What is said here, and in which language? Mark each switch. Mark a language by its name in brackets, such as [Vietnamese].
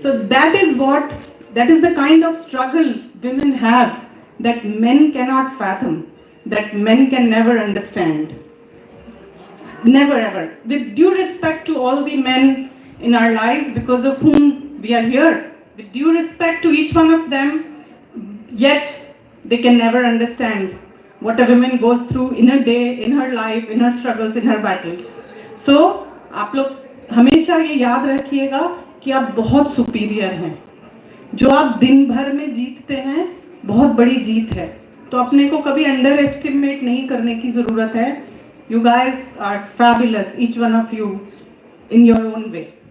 [English] So that is the kind of struggle women have that men cannot fathom, that men can never understand. Never ever. With due respect to all the men in our lives because of whom we are here, with due respect to each one of them, yet they can never understand what a woman goes through in a day, in her life, in her struggles, in her battles. [Hindi] So, आप लोग हमेशा ये याद रखिएगा कि आप बहुत superior हैं. जो आप दिन भर में जीतते हैं, बहुत बड़ी जीत है. तो अपने को कभी अंडर एस्टिमेट नहीं करने की ज़रूरत है. [English] You guys are fabulous, each one of you, in your own way.